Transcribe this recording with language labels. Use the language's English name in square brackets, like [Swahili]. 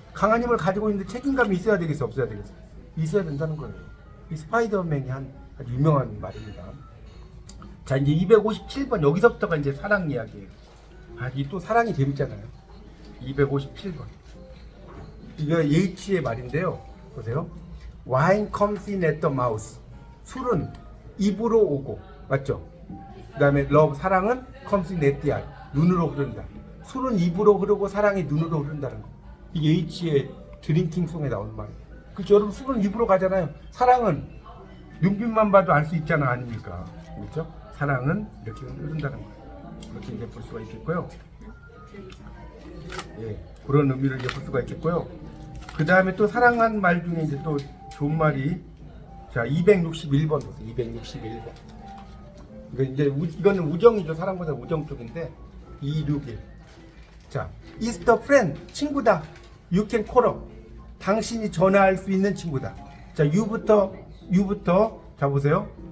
[Korean] 강한 힘을 가지고 있는데 책임감이 있어야 되겠어? 없어야 되겠어? 있어야 된다는 거예요. 이 스파이더맨이 한 아주 유명한 말입니다. 자, 이제 257번 여기서부터가 이제 사랑 이야기예요. 이 또 사랑이 재밌잖아요. 257번. 이거 예이치의 말인데요. 보세요. [English] Wine comes in at the mouth. [Korean] 술은 입으로 오고, 맞죠? 그 다음에 [English] love, [Korean] 사랑은 [English] comes in at the eye. [Korean] 눈으로 흐른다. 술은 입으로 흐르고 사랑이 눈으로 흐른다는 거. 이게 예이치의 드링킹송에 나오는 말이에요. 그렇죠? 여러분 술은 입으로 가잖아요. 사랑은 눈빛만 봐도 알 수 있잖아, 아닙니까? 그렇죠? 사랑은 이렇게 흐른다는 거예요. 그렇게 이제 볼 수가 있겠고요. 예, 그런 의미를 이제 볼 수가 있겠고요. 그 다음에 또 사랑한 말 중에 이제 또 좋은 말이 자 261번 보세요. 261번. 이거는 우정이죠. 사랑보다 우정 쪽인데 261. [English] 자, is the friend [Korean] 친구다. [English] You can call up. [Korean] 당신이 전화할 수 있는 친구다. 자, you부터 자 보세요.